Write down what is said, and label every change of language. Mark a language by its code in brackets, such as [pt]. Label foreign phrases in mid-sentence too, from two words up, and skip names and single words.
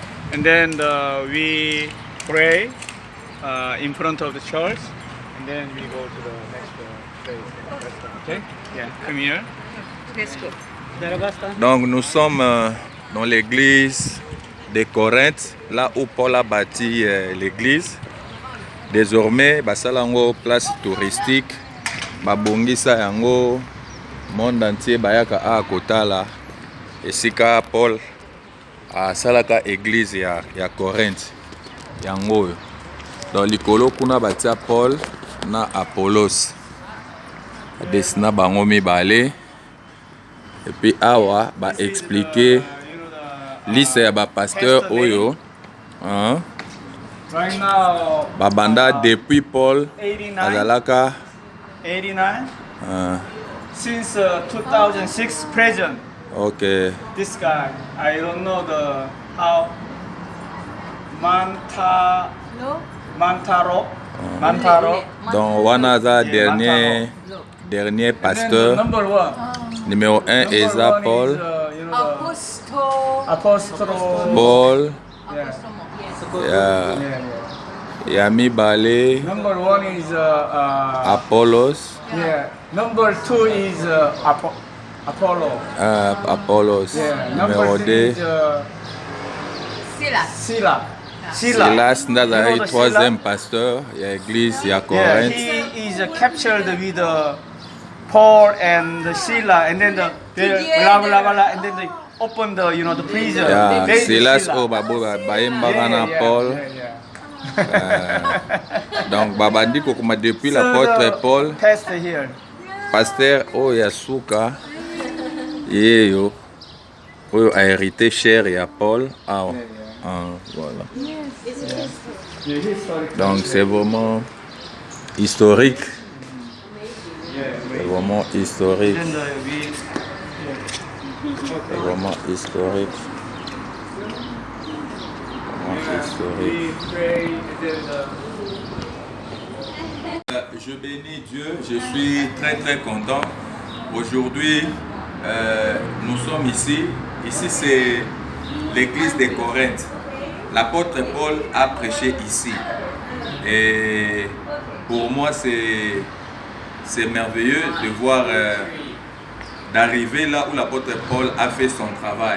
[en] and then we pray in front of the church, and then we go to the next place. Okay? Yeah, come here. Let's go. [fr] Donc nous sommes dans l'église de Corinthe, là où Paul a bâti l'église. Désormais, [ln] basala yango [fr] place touristique, [ln] babongisa yango [fr] monde entier [ln] bayaka a kotala esika Paul asalaka église ya Corinthe yango. Dans likolo kuna batia Paul na Apollos desina bango mibale. [fr] Et puis [ln] awa ba expliquer liste ya ba pasteur oyo [en] Right now, [ln] babanda depuis Paul 89, azalaka 89. [en] Since 2006 present, ok. this guy, I don't know the how Mantaro. [ln] Donc wana aza [en] Yeah, [fr] dernier [en] And then the [fr] pasteur [en] number one. [fr] numéro 1 [en] Number [ln] eza [en] one Paul. is, Apostle. Apostle. Paul Yeah. [ln] ya [en] Yeah. [ln] mibale [en] Number one is Apollos. yeah. Number two is Apollo. Apollos. Yeah. [fr] Numéro [en] Number three [fr] 2 [en] is Silas. [ln] Sila. Silas Ndazari, [en] You know the [fr] troisième [en] Sila? [ln] pasteur ya église ya [en] Yeah, [ln] Corinthe. [en] he is captured with Paul and Sila, and then they blah blah blah, and then they open the the prison. [ln] Ya [en] They did Silas [ln] Sila. oyo bayembaka na Paul. Donc babandi kokoma depuis l'apôtre Paul, [en] Test here. [ln] pasteur oyo ya suka yeyo oyo [fr] a hérité [ln] cher ya Paul awa. [fr] Voilà. Donc c'est vraiment historique. C'est vraiment historique. [en] Then [fr] C'est vraiment historique. Vraiment historique. [en] we pray, and then [fr] Je bénis Dieu, je suis très content. Aujourd'hui, nous sommes ici. Ici, c'est l'église de Corinthe. L'apôtre Paul a prêché ici. Et pour moi, c'est merveilleux de voir, d'arriver là où l'apôtre Paul a fait son travail.